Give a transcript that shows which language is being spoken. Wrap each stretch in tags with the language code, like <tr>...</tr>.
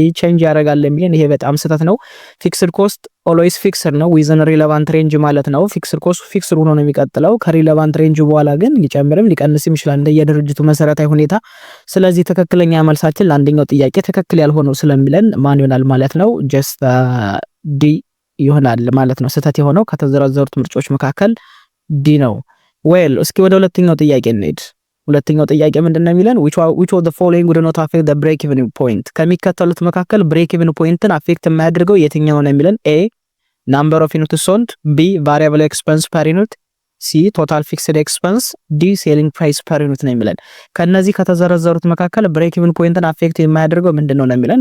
<am>ቼንጅ ያደርጋል የሚለን ይሄ በጣም ስህተት ነው። ፊክስድ ኮስት ኦልዌይስ ፊክስድ ነው ዊዝን ሪሌቫንት ሬንጅ ማለት ነው። ፊክስድ ኮስት ፊክስድ ሆኖ ነው የሚቀጥለው። ከሪሌቫንት ሬንጅ በኋላ ግን ሊጨምርም ሊቀንስም ይችላል እንደ የድርጅቱ መሰረታዊ ሁኔታ። ስለዚህ ትክክለኛ መልሳችን ለአንደኛው ጥያቄ ትክክል ያልሆነው ስለሚለን ማን ይሆናል ማለት ነው? ጀስት ዲ ይሆናል ማለት ነው። ስህተት የሆነው ከተዘረዘሩት ምርጫዎች መካከል ዲ ነው። ዌል እስኪ ወደ ሁለተኛው ጥያቄ እንሂድ። ሁለተኛው ጥያቄ ምንድነው የሚለን?</am> <en>which of the following would not affect the break even point?</en> <am>ከሚከተሉት መካከል ብሬክ ኢቭን ፖይንትን አፌክት የማያደርገው የትኛው ነው የሚለን?</am> <en>ኤ number of units sold፣ ቢ variable expense per unit፣ ሲ total fixed expense፣ ዲ selling price per unit</en> <am>ነው የሚለን። ከነዚህ ከተዘረዘሩት መካከል ብሬክ ኢቭን ፖይንትን አፌክት የማያደርገው ምንድነው ነው የሚለን?</am>